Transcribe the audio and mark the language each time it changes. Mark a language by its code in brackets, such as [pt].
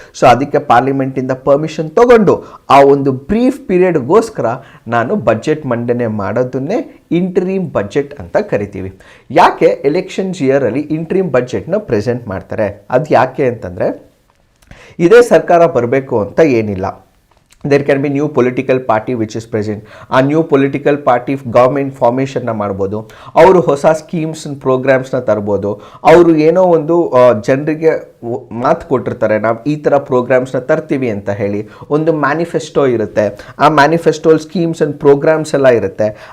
[kn] So ಅದಕ್ಕೆ parliament ಇಂದ permission ತಗೊಂಡು ಆ ಒಂದು ಬ್ರೀಫ್ ಪೀರಿಯಡ್ಗೋಸ್ಕರ ನಾನು ಬಜೆಟ್ ಮಂಡನೆ ಮಾಡೋದನ್ನೇ ಇಂಟರಿಮ್ ಬಜೆಟ್ ಅಂತ ಕರಿತೀವಿ. ಯಾಕೆ ಎಲೆಕ್ಷನ್ಸ್ ಇಯರ್ ಅಲ್ಲಿ ಇಂಟರಿಮ್ ಬಜೆಟ್ನ ಪ್ರೆಸೆಂಟ್ ಮಾಡ್ತಾರೆ? ಅದು ಯಾಕೆ ಅಂತಂದ್ರೆ, ಇದೇ ಸರ್ಕಾರ ಬರಬೇಕು ಅಂತ ಏನಿಲ್ಲ. [en] there can be new political party which is present. [kn] ಆ ನ್ಯೂ ಪೊಲಿಟಿಕಲ್ ಪಾರ್ಟಿ ಗೌರ್ಮೆಂಟ್ ಫಾರ್ಮೇಷನ್ನ ಮಾಡ್ಬೋದು, ಅವರು ಹೊಸ ಸ್ಕೀಮ್ಸ್ ಪ್ರೋಗ್ರಾಮ್ಸ್ನ ತರ್ಬೋದು. ಅವರು ಏನೋ ಒಂದು ಜನರಿಗೆ ಮಾತು ಕೊಟ್ಟಿರ್ತಾರೆ, ನಾವು ಈ ಥರ ಪ್ರೋಗ್ರಾಮ್ಸ್ನ ತರ್ತೀವಿ ಅಂತ ಹೇಳಿ. ಒಂದು ಮ್ಯಾನಿಫೆಸ್ಟೋ ಇರುತ್ತೆ, ಆ ಮ್ಯಾನಿಫೆಸ್ಟೋ ಸ್ಕೀಮ್ಸ್ ಆ್ಯಂಡ್ ಪ್ರೋಗ್ರಾಮ್ಸ್ ಎಲ್ಲ ಇರುತ್ತೆ.